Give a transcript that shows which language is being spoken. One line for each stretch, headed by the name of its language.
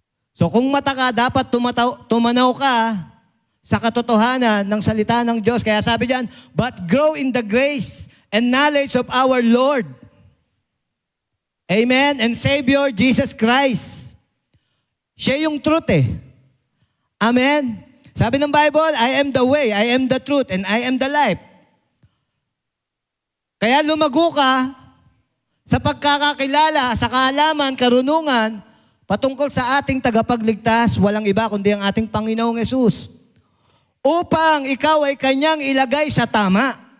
Filipino: So kung mata ka, dapat tumanaw ka sa katotohanan ng salita ng Diyos. Kaya sabi diyan,
English: but grow in the grace and knowledge of our Lord. Amen? And Savior Jesus Christ.
Filipino: Siya yung truth eh.
English: Amen?
Filipino: Sabi ng Bible,
English: I am the way, I am the truth, and I am the life.
Filipino: Kaya lumago ka sa pagkakakilala, sa kaalaman, karunungan, patungkol sa ating tagapagligtas, walang iba kundi ang ating Panginoong Yesus. Upang ikaw ay kanyang ilagay sa tama.